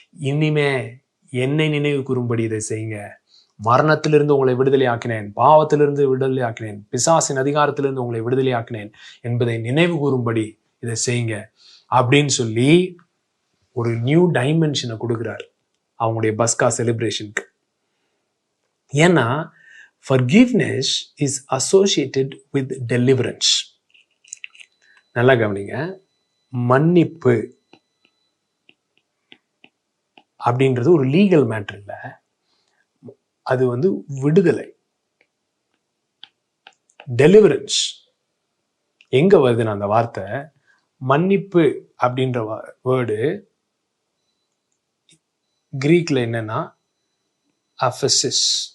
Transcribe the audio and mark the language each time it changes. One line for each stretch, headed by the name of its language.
Tamil: இனிமே என்னை நினைவு கூறும்படி இதை செய்யுங்க. மரணத்திலிருந்து உங்களை விடுதலை ஆக்கினேன், பாவத்திலிருந்து விடுதலை ஆக்கினேன், பிசாசின் அதிகாரத்திலிருந்து உங்களை விடுதலை ஆக்கினேன் என்பதை நினைவு கூறும்படி இதை செய்யுங்க அப்படின்னு சொல்லி ஒரு நியூ டைமென்ஷனை கொடுக்குறாரு அவங்களுடைய பஸ்கா செலிப்ரேஷனுக்கு. ஏன்னா
English: forgiveness is associated with deliverance.
Tamil: நல்லா கவனிங்க. மன்னிப்பு அப்படின்றது ஒரு லீகல் மேட்டர் இல்லை, அது விடுதலை. டெலிவரன்ஸ் எங்க வருதுன்னு அந்த வார்த்தை, மன்னிப்பு அப்படின்ற வேர்டு கிரீக்ல என்னன்னா அஃபசிஸ்.